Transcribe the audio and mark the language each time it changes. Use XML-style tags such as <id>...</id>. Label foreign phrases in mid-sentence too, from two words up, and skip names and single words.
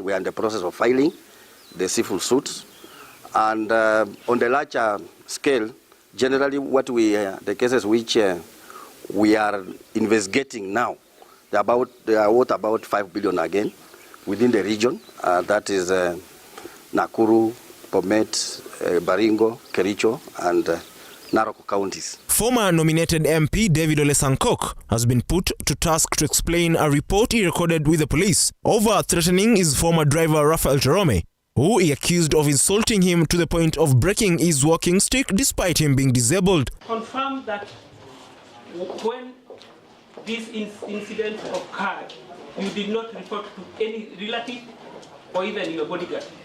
<en>We are in the process of filing the civil suits. And on the larger scale, generally the cases which we are investigating now, they are worth about 5 billion again within the region. That is Nakuru, Bomet, Baringo, Kericho, and Narok counties. Former nominated MP David Ole Sankok has been put to task to explain a report he recorded with the police over threatening his former driver Raphael Jerome, who he accused of insulting him to the point of breaking his walking stick despite him being disabled. Confirm that when this incident occurred, you did not report to any relative or even your bodyguard.</en>